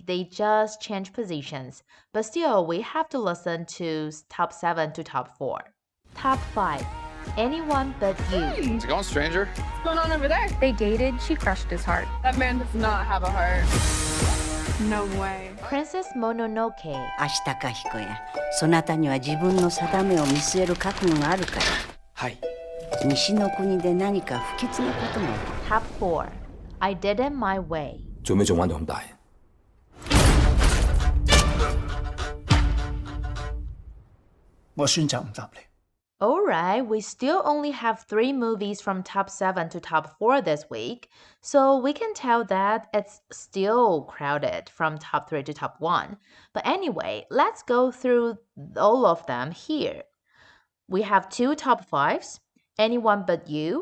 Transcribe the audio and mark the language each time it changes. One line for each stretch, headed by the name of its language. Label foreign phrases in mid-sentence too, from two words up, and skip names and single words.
English: They just changed positions. But still, we have to listen to top 7 to top 4. Top 5. Anyone But You. How's it going, stranger? What's going on over there? They dated. She crushed his heart. That man does not have a heart. No way. Princess Mononoke.
Japanese: 明日か彦や、そなたには自分の定めを見据える覚悟があるから。はい。西の国で何か不吉なことが。 Top 4. I Did It My Way.
Cantonese: 做咩仲玩到咁大？我選擇唔答你。
English: Alright, we still only have 3 movies from top 7 to top 4 this week, so we can tell that it's still crowded from top 3 to top 1. But anyway, let's go through all of them here. We have 2 top 5s, Anyone But You.